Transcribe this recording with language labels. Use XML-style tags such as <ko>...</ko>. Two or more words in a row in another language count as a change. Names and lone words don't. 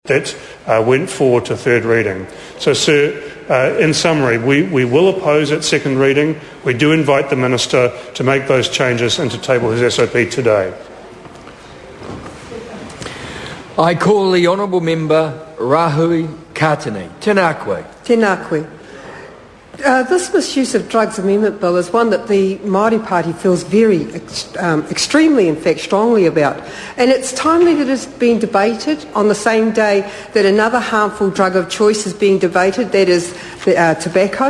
<en>that went forward to third reading. So, Sir, in summary, we will oppose at second reading. We do invite the Minister to make those changes and to table his SOP today. I call the Honourable Member Rahui Katani.</en> <mi>Tēnā koe. Tēnā koe.</mi> <en>This misuse of drugs amendment bill is one that the Māori Party feels very extremely, in fact, strongly about. And it's timely that it's being debated on the same day that another harmful drug of choice is being debated, that is tobacco.</en>